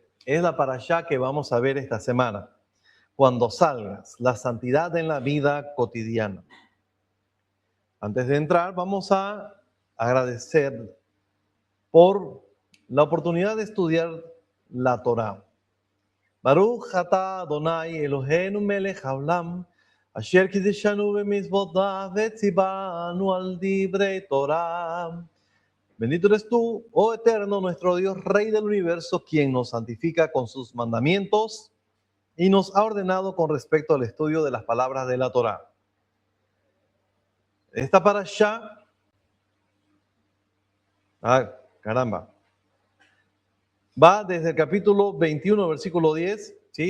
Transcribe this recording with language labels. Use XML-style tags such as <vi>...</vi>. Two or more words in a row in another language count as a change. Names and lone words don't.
<es>Es la parashá que vamos a ver esta semana. Cuando salgas, la santidad en la vida cotidiana. Antes de entrar, vamos a agradecer por la oportunidad de estudiar la Torá.</es> <he>ברוך אתה אדוני אלוהינו מלך העולם, אשר קדשנו במצוותיו וצוונו על דברי תורה.</he> <es>Bendito eres tú, oh Eterno, nuestro Dios, Rey del universo, quien nos santifica con sus mandamientos y nos ha ordenado con respecto al estudio de las palabras de la Torá. Esta parashá, caramba, va desde el capítulo 21, versículo 10, ¿sí?</es>